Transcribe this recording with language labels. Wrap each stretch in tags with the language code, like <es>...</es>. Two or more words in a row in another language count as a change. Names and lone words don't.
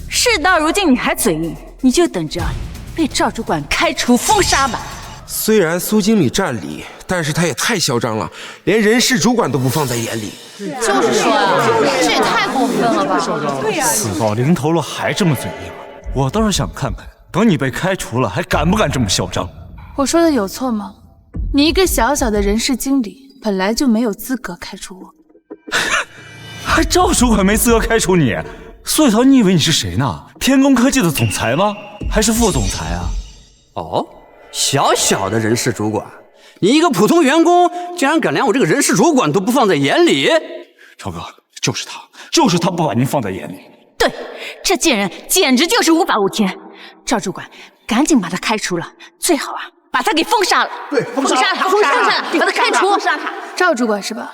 <zh>事到如今你還嘴硬，你就等着被趙主管開除封殺吧。虽然蘇經理占理，但是他也太囂張了，連人事主管都不放在眼裡。就是說啊，這也太過分了吧？對呀，死到臨頭了還這麼嘴硬，我倒是想看看，等你被開除了，還敢不敢這麼囂張？我說的有錯嗎？你一個小小的人事經理，本來就沒有資格開除我。還趙主管沒資格開除你？蘇雨桃，你以為你是誰呢？天工科技的總裁嗎？還是副總裁啊？哦，小小的人事主管，你一個普通員工，竟然敢連我這個人事主管都不放在眼裡？超哥，就是他不把您放在眼裡。對，這賤人簡直就是無法無天。趙主管，趕緊把他開除了，最好啊，把他給封殺了。對，封殺他，把他開除。趙主管是吧？</zh>